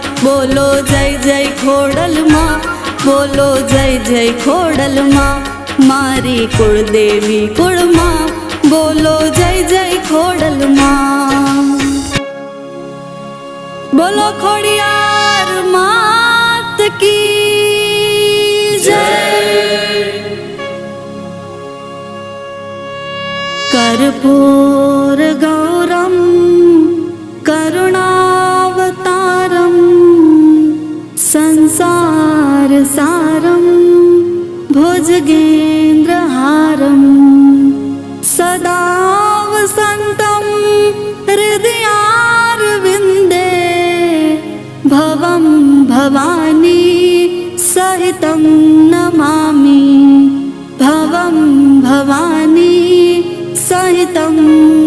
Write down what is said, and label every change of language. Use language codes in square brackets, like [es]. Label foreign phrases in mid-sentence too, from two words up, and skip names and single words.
[hi] बोलो जय जय खोडल माँ, बोलो जय जय खोडल माँ, [gu] મારી કુળદેવી કુળ મા, [hi] बोलो जय जय खोडल माँ। बोलो खोडियार मात की [sa] कर्पूर गौरम करुणावतारम, संसार सारम भुजगेन्द्रहारम, सदा वसन्तं हृदयारविन्दे, भवं भवानी सहितं नमामि, भवं भवानी सहितं